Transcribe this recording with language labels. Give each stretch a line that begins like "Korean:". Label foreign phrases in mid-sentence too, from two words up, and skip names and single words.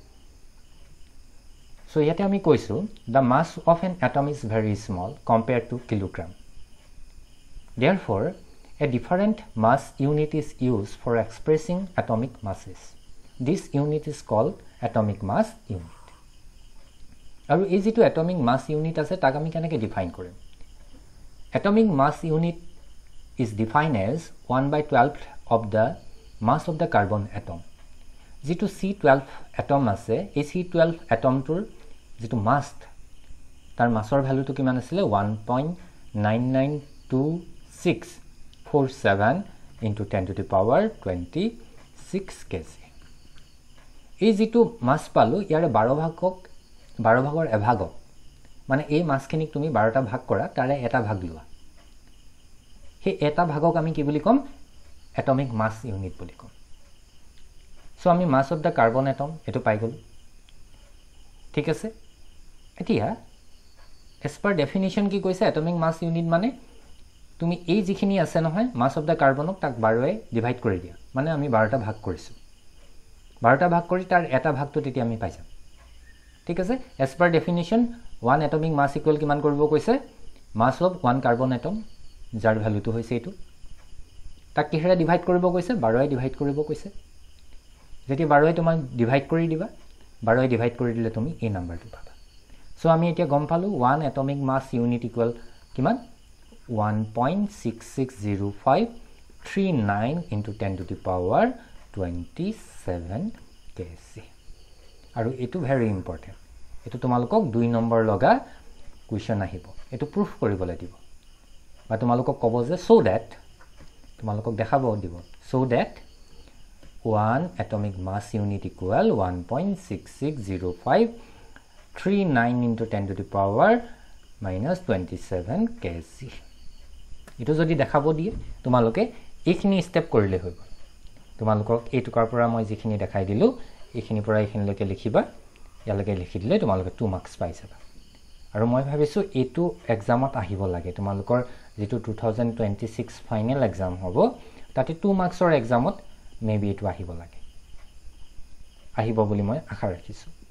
Assamese: সো ইয়াতে আমি কৈছো
English: the mass of an atom is very small compared to kilogram therefore a different mass unit is used for expressing atomic masses this unit is called atomic mass unit
Assamese: আৰু এই যেটো
English: atomic mass unit
Assamese: আছে তাক আমি কেনেকৈ ডিফাইন কৰিম
English: atomic mass unit is defined as 1/12 of the mass of the carbon atom
Assamese: যেটো C12 atom আছে এই C12 atomটোৰ যেটো মাস তাৰ মাসৰ ভ্যালুটো কিমান আছিল 1.992647
English: into 10 to the power 26 kg
Assamese: এই যেটো মাস পালো ইয়াৰে 12 ভাগৰ এভাগক মানে এই মাসখিনিক তুমি 12টা ভাগ কৰা তাৰে এটা ভাগ লোৱা সেই এটা ভাগক আমি কি বুলি কম
English: atomic mass unit
Assamese: বুলি কম সো আমি
English: mass of the carbon atom
Assamese: এটো পাই গল ঠিক আছে এতিয়া
English: as per definition
Assamese: কি কৈছে এটমিক মাস ইউনিট মানে তুমি এই যিখিনি আছে নহয়
English: mass of the
Assamese: কার্বনক তাক 12 এ ডিভাইড কৰি দিয়া মানে আমি 12টা ভাগ কৰিছো 12টা ভাগ কৰি তাৰ এটা ভাগটো তেতিয়া আমি পাইছো ঠিক আছে
English: as per definition one atomic mass equal
Assamese: কিমান কৰিব কৈছে
English: mass of one carbon atom
Assamese: যাৰ ভ্যালুটো হৈছে এটো তাক কিহেৰে ডিভাইড কৰিব কৈছে 12 এ ডিভাইড কৰিব কৈছে যেতি 12 এ তোমাক ডিভাইড কৰি দিবা 12 এ ডিভাইড কৰি দিলে তুমি এই নাম্বাৰটো পাবা সো আমি এতিয়া গম পালো
English: one atomic mass unit equal
Assamese: কিমান 1.660539
English: into 10 to the power 27 kg
Assamese: আৰু এটো
English: very important
Assamese: এটো তোমালোকক 2 নম্বৰ লগা কোৱেশ্চন আহিব এটো প্ৰুফ কৰিবলৈ দিব বা তোমালোকক ক'ব যে
English: so that
Assamese: তোমালোকক দেখাব দিব
English: so that one atomic mass unit equal 1.660539 into 10 to the power minus 27 kg
Assamese: এটো যদি দেখাব দিয়ে তোমালোকে এইখিনি স্টেপ কৰিলে হৈ গল তোমালোকক এইটুকাৰ পৰা মই যিখিনি দেখাই দিলো এইখিনি পৰা এইখিনিলৈকে লিখিবা ইয়ালৈকে লিখি দিলে তোমালোকে 2 মাৰ্কস পাই যাবা আৰু মই ভাবিছো এটো এক্সামত আহিব লাগে তোমালোকৰ যেটো 2026
English: final exam
Assamese: হ'ব তাতে 2 মাৰ্কসৰ এক্সামত মেবি এটো আহিব লাগে আহিব বুলি মই আশা ৰাখিছো